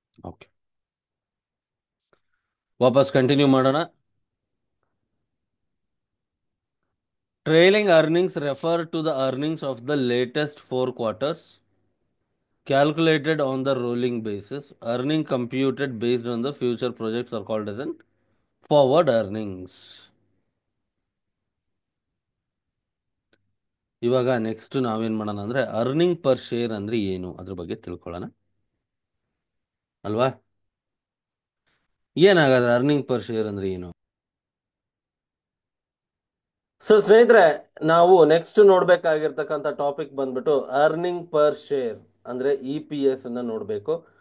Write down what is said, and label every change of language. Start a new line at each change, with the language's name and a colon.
Kannada: Okay, ವಾಪಸ್ continue ಮಾಡೋಣ.
English: Trailing earnings refer to the earnings of the latest 4 quarters calculated on the rolling basis. Earning computed based on the future projects are called as an forward earnings.
Kannada: ಇವಾಗ next ನಾವೇನು ಮಾಡೋಣ ಅಂದರೆ earning per share ಅಂದರೆ ಏನು ಅದ್ರ ಬಗ್ಗೆ ತಿಳ್ಕೊಳ್ಳೋಣ ಅಲ್ವಾ? ಏನಾಗದ ಅರ್ನಿಂಗ್ ಪರ್ ಶೇರ್ ಅಂದರೆ ಏನು? ಸೊ ಸ್ನೇಹಿತರೆ, ನಾವು ನೆಕ್ಸ್ಟ್ ನೋಡ್ಬೇಕಾಗಿರ್ತಕ್ಕಂಥ ಟಾಪಿಕ್ ಬಂದ್ಬಿಟ್ಟು ಅರ್ನಿಂಗ್ ಪರ್ ಶೇರ್ ಅಂದ್ರೆ EPS ಅನ್ನ ನೋಡಬೇಕು.